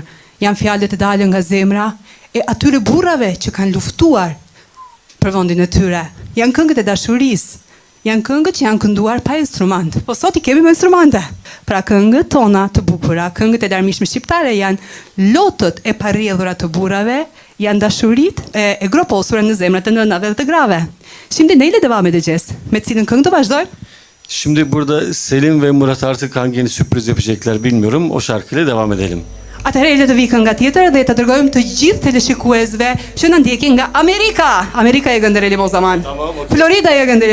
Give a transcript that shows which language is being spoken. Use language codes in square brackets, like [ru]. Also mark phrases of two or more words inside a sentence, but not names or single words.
[sq] Janë fjalët e dalën nga zemra e atyre burrave që kanë luftuar për vendin e tyre. Janë këngët e dashurisë. Janë këngët që janë kënduar pa instrument. Po sot i kemi me instrumente. Pra këngët tona të bukura, këngët e darmishme shqiptare janë lotët e parrjedhura të burrave, janë dashurit e groposura në zemrat e nënave dhe të grave. [tr] Şimdi neyle devam edeceğiz? [sq] Me cilin këngë të vazhdojmë? [tr] Şimdi burada Selim ve Murat artık hangi yeni sürpriz yapacaklar bilmiyorum. O şarkıyla devam edelim. [sq] Atëherë le të vi kënga tjetër dhe të dërgojmë të gjithë teleshikuesve që na ndjekin nga Amerika. [tr] Amerika e gëndërelim o zaman. Tamam, [en] okay. [tr] Florida e gëndërelim.